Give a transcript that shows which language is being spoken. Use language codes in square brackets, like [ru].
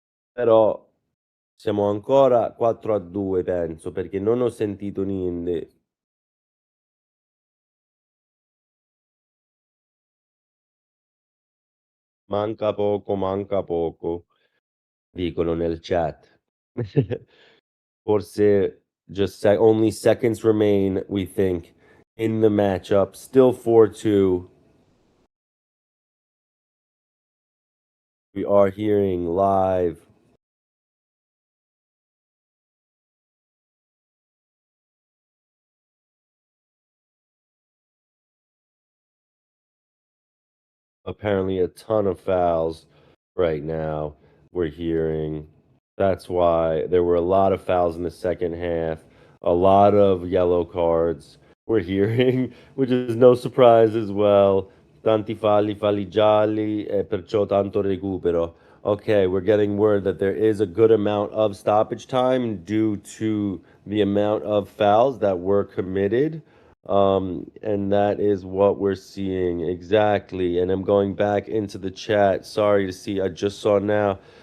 [it] Però siamo ancora 4-2, penso, perché non ho sentito niente. Manca poco, dicono nel chat. [en] Forse just only seconds remain, we think, in the matchup. Still 4-2. We are hearing live. Apparently a ton of fouls right now. We're hearing. That's why there were a lot of fouls in the second half, a lot of yellow cards. We're hearing, which is no surprise as well. [it] Tanti falli, falli gialli, e perciò tanto recupero. [en] Okay, we're getting word that there is a good amount of stoppage time due to the amount of fouls that were committed. And that is what we're seeing exactly. And I'm going back into the chat. Sorry to see, I just saw now.